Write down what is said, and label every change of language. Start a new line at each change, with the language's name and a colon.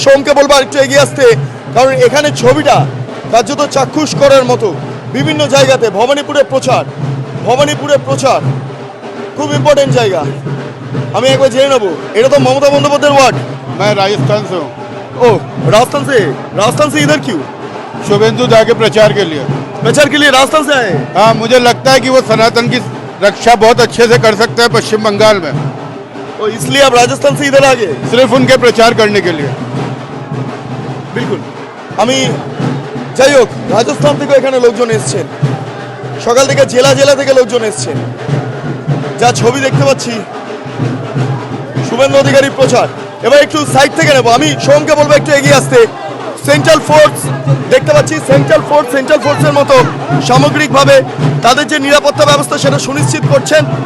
Bangla: সোমকে বলবো একটু এগিয়ে আসতে, কারণ এখানে ছবিটা কার্যত চাক্ষুষ করার মতো। বিভিন্ন জায়গাতে ভবানীপুরে প্রচার খুব ইম্পর্টেন্ট জায়গা। আমি একবার জেনে নেবো, এটা তো মমতা বন্দ্যোপাধ্যায়ের ওয়ার্ড।
Hindi: मैं राजस्थान से हूँ। ओ राजस्थान से इधर क्यों? शुभेंदु दा के प्रचार के लिए। प्रचार के लिए राजस्थान से आए? हाँ, मुझे लगता है कि वो सनातन की रक्षा बहुत अच्छे से कर सकते हैं पश्चिम बंगाल में, तो इसलिए आप राजस्थान से इधर आ गए? सिर्फ उनके प्रचार करने के लिए। বিলকুল।
Bangla: আমি যাই হোক, রাজস্থান থেকে এখানে লোকজন এসছেন, সকাল থেকে জেলা থেকে লোকজন এসছেন। যা ছবি দেখতে পাচ্ছি শুভেন্দু অধিকারীর প্রচার। এবার একটু সাইড থেকে নেবো, আমি সোমকে বলবো একটু এগিয়ে আসতে। সেন্ট্রাল ফোর্স দেখতে পাচ্ছি, সেন্ট্রাল ফোর্সের মতো সামগ্রিকভাবে তাদের যে নিরাপত্তা ব্যবস্থা সেটা সুনিশ্চিত করছেন।